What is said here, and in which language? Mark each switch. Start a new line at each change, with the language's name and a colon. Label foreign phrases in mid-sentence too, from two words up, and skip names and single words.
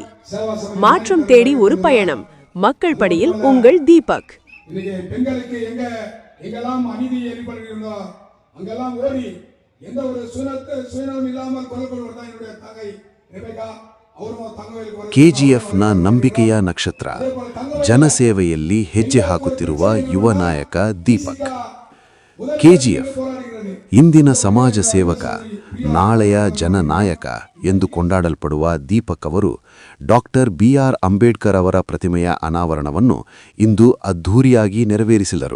Tamil: மாற்றம் தேடி ஒரு பயணம். மக்கள் படியில் உங்கள் தீபக். பெண்களுக்கு எங்கெல்லாம் அநீதி ஏற்படுகிறதோ அங்கெல்லாம் ஓடி எந்த ஒரு சுயநலம் இல்லாமல் கொல்லப்படுவதுதான் என்னுடைய தங்கை ரெபೆಕಾ.
Kannada: KGF-ನ ನಂಬಿಕೆಯ ನಕ್ಷತ್ರ, ಜನಸೇವೆಯಲ್ಲಿ ಹೆಜ್ಜೆ ಹಾಕುತ್ತಿರುವ ಯುವ ನಾಯಕ ದೀಪಕ್. KGF ಇಂದಿನ ಸಮಾಜ ಸೇವಕ, ನಾಳೆಯ ಜನನಾಯಕ ಎಂದು ಕೊಂಡಾಡಲ್ಪಡುವ ದೀಪಕ್ ಅವರು ಡಾಕ್ಟರ್ BR ಅಂಬೇಡ್ಕರ್ ಅವರ ಪ್ರತಿಮೆಯ ಅನಾವರಣವನ್ನು ಇಂದು ಅದ್ಧೂರಿಯಾಗಿ ನೆರವೇರಿಸಿದರು.